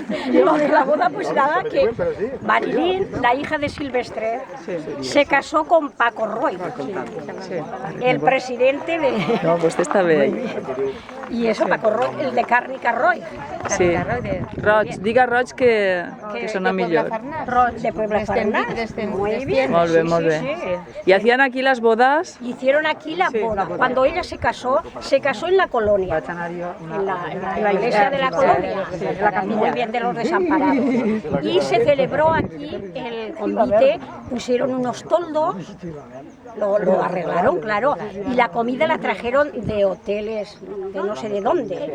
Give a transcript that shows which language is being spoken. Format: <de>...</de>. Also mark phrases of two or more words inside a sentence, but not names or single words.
<es>Lo de la boda, pues nada, que Marilyn, la hija de Silvestre, se casó con Paco Roy, el presidente de...</es> <ca>No, vostè està bé.</ca> <es>Y eso, Paco Roy, el de Cárnica Roy. Sí.</es> <ca>Roig, diga Roig que sona millor.</ca> <es>Roy de Puebla Farnás. Muy bien.</es> <ca>Molt bé, molt bé.</ca> <es>¿Y hacían aquí las bodas? Hicieron aquí la boda. Cuando ella se casó en la colonia, en la iglesia de la colonia, muy bien, de los desamparados. Y se celebró aquí el convite, pusieron unos toldos, lo arreglaron, claro, y la comida la trajeron de hoteles, de no sé de dónde.</es>